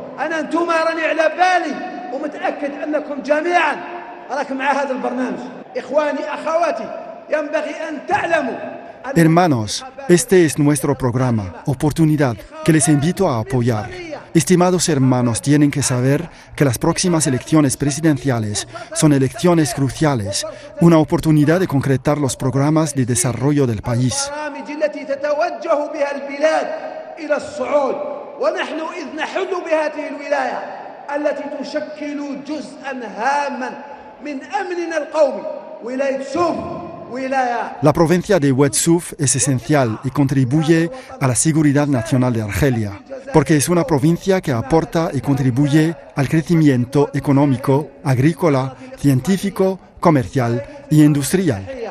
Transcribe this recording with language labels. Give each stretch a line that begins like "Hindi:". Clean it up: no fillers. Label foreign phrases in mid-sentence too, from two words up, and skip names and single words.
Spanish: Hermanos, este es nuestro programa, oportunidad, que les invito a apoyar. Estimados hermanos, tienen que saber que las próximas elecciones presidenciales son elecciones cruciales, una oportunidad de concretar los programas de desarrollo del país.
Arabic: ونحن إذ نحل بهذه الولاية التي تشكل جزءا هاما من أمننا القومي ولاية سوف.
Spanish: La provincia de Oued Souf es esencial y contribuye a la seguridad nacional de Argelia, porque es una provincia que aporta y contribuye al crecimiento económico, agrícola, científico, comercial y industrial.